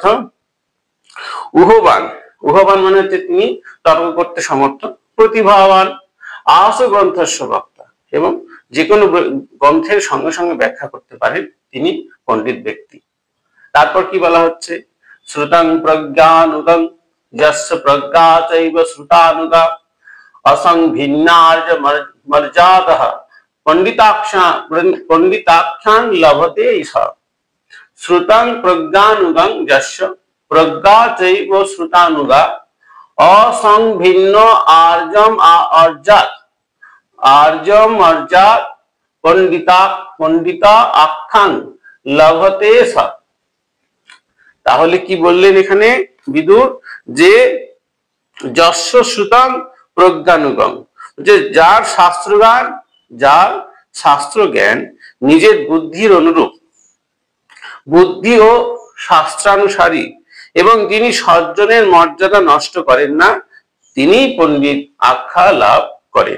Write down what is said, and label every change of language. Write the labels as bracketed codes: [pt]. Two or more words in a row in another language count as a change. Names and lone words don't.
[bn] উহবান, উহবান মানে হচ্ছে তিনি তর্ক করতে সমর্থ। [sa] प्रतिभावान आशु ग्रन्थस्य वक्ता, [bn] এবং যে কোনো গ্রন্থের সঙ্গে সঙ্গে ব্যাখ্যা করতে পারেন তিনি পণ্ডিত ব্যক্তি। তারপর কি বলা হচ্ছে? [sa] श्रुतं प्रज्ञानुगं यस्य प्रज्ञा चैव श्रुतानुगा असंभिन्नार्ज मर्यादः पंडिताख्यान लभते इह। श्रुतं प्रज्ञानुगं यस्य प्रज्ञा चैव श्रुतानुगा असंभिन्नो आर्जम अर्जात पंडिता आख्यान लभते स। [bn] তাহলে কি বললেন এখানে বিদুর? যে [sa] यस्य श्रुतं प्रज्ञानुगम, [bn] যে যার শাস্ত্রজ্ঞান, যার শাস্ত্র জ্ঞান নিজের বুদ্ধির অনুরূপ, বুদ্ধি ও শাস্ত্রানুসারী, এবং যিনি সজ্জনের মর্যাদা নষ্ট করেন না, তিনি পণ্ডিত আখ্যা লাভ করেন।